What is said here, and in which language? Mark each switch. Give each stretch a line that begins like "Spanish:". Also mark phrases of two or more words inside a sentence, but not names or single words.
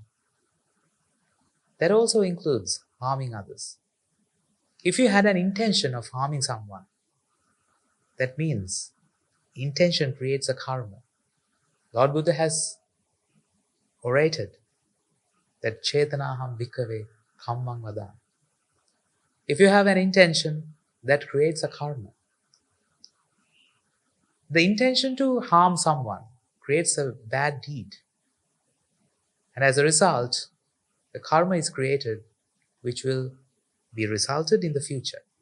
English: That also includes harming others. If you had an intention of harming someone, that means intention creates a karma. Lord Buddha has orated that
Pali: Chetanaham bhikkhave kammang vadami.
English: If you have an intention, that creates a karma. The intention to harm someone creates a bad deed. And as a result, the karma is created which will be resulted in the future.